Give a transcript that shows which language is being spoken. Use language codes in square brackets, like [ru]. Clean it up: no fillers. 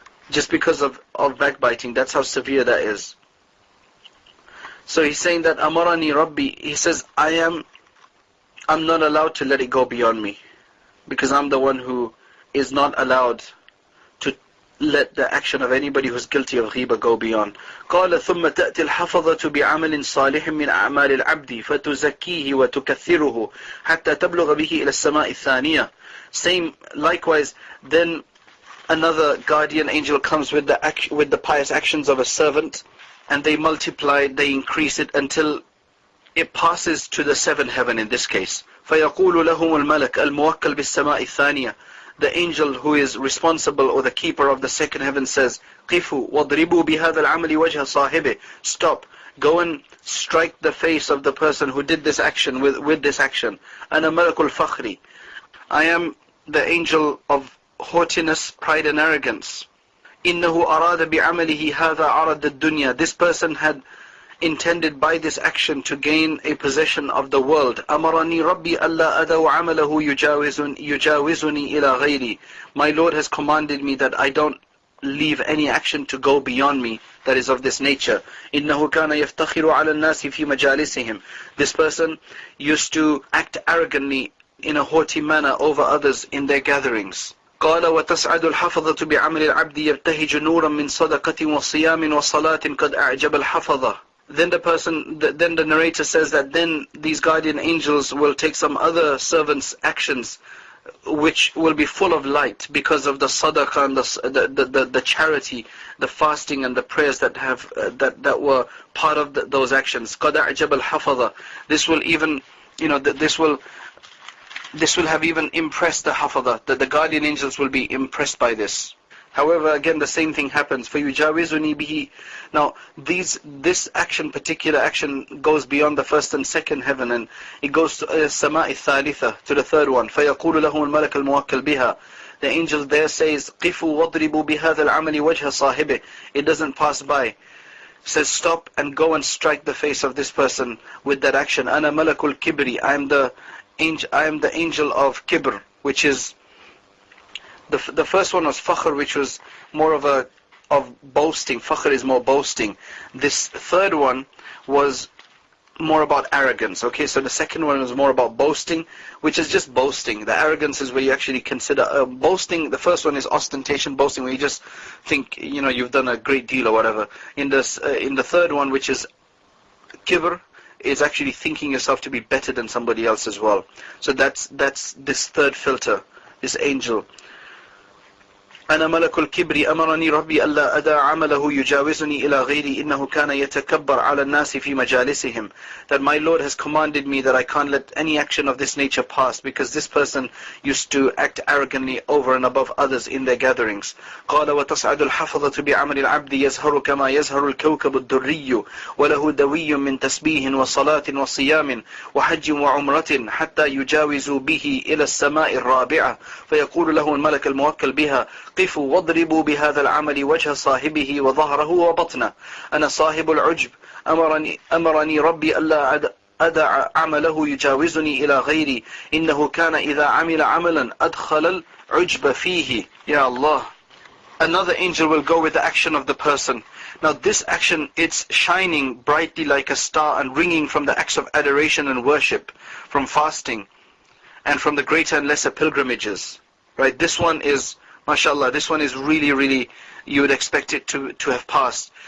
[en] Just because of backbiting, that's how severe that is. So he's saying that Amarani Rabbi, he says, I'm not allowed to let it go beyond me, because I'm the one who is not allowed to let the action of anybody who's guilty of ghiba go beyond. [ar] قال ثم تأتي الحفظة بعمل صالح من أعمال العبد فتزكيه وتكثره حتى تبلغ به إلى السماء الثانية. [en] Same, likewise, then another guardian angel comes with the pious actions of a servant, and they multiply it, they increase it until it passes to the 7th heaven in this case. [ar] فَيَقُولُ لَهُمُ الْمَلَكَ الْمُوَكَّلْ بِالسَّمَاءِ الثَّانِيَةِ. [en] The angel who is responsible, or the keeper of the 2nd heaven, says, [ar] قِفُوا وَاضْرِبُوا بِهَذَا الْعَمَلِ وَجْهَ صَاحِبِهِ. [en] Stop, go and strike the face of the person who did this action with this action. [ar] أَنَا مَلَكُ الْفَخْرِ. [en] I am the angel of haughtiness, pride and arrogance. [ar] إِنَّهُ أَرَادَ بِعَمَلِهِ هَذَا عَرَضَ الدُّنْيَا. [en] This person had intended by this action to gain a possession of the world. [ar] أَمَرَنِي رَبِّي أَلَّا أَدَوْ عَمَلَهُ يُجَاوِزُنِي إِلَى غَيْرِي. [en] My Lord has commanded me that I don't leave any action to go beyond me that is of this nature. [ar] إِنَّهُ كَانَ يَفْتَخِرُ عَلَى النَّاسِ فِي مَجَالِسِهِمْ. [en] This person used to act arrogantly in a haughty manner over others in their gatherings. [ar] قال وتصعد الحفظة بعمل العبد يبتهج نورا من صدقة وصيام وصلاة قد أعجب الحفظة. [en] Then the narrator says that then these guardian angels will take some other servants' actions which will be full of light because of the sadaqah and the charity, the fasting and the prayers that were part of those actions. [ar] قد أعجب الحفظة. [en] This will even, this will have even impressed the hafadah, that the guardian angels will be impressed by this. However, again, the same thing happens. [ar] فَيُجَاوِزُنِي بِهِ. [en] Now, this particular action goes beyond the 1st and 2nd heaven, and it goes to [ar] السماء الثالثة, [en] to the 3rd one. [ar] فَيَقُولُ لَهُمُ الْمَلَكَ الْمُوَكَّلْ بِهَا. [en] The angel there says, [ar] قِفُوا وَاضْرِبُوا بِهَذَا الْعَمَلِ وَجْهَ صَاحِبِهِ. [en] It doesn't pass by. It says, stop and go and strike the face of this person with that action. [ar] أَنَا مَلَكُ الْكِبْرِ. [en] I am the angel of kibr, which is the first one was fakhr, which was more of boasting. Fakhr is more boasting. This 3rd one was more about arrogance. Okay, so the 2nd one was more about boasting, which is just boasting. The arrogance is where you actually consider boasting. The first one is ostentation, boasting, where you just think you've done a great deal or whatever. In the 3rd one, which is kibr, is actually thinking yourself to be better than somebody else as well. So that's this 3rd filter, this angel. [ar] أنا ملك الكبر أمرني ربي ألا أدع عمله يجاوزني إلى غيري إنه كان يتكبر على الناس في مجالسهم. [en] That my Lord has commanded me that I can't let any action of this nature pass, because this person used to act arrogantly over and above others in their gatherings. [ar] قال وتصعد الحفظة بعمل العبد يزهر كما يزهر الكوكب الدري وله دوي من تسبيح وصلاة وصيام وحج وعمرة حتى يجاوز به إلى السماء الرابعة فيقول له الملك الموكل بها قفوا واضربوا بهذا العمل وجه صاحبه وظهره وبطنه. أنا صاحب العجب أمرني ربي ألا أدع عمله يجاوزني إلى غيري إنه كان إذا عمل عملا أدخل العجب فيه. Ya Allah. [en] Another angel will go with the action of the person. Now this action, it's shining brightly like a star and ringing from the acts of adoration and worship, from fasting and from the greater and lesser pilgrimages. Right, this one is, mashallah, this one is really, you would expect it to have passed.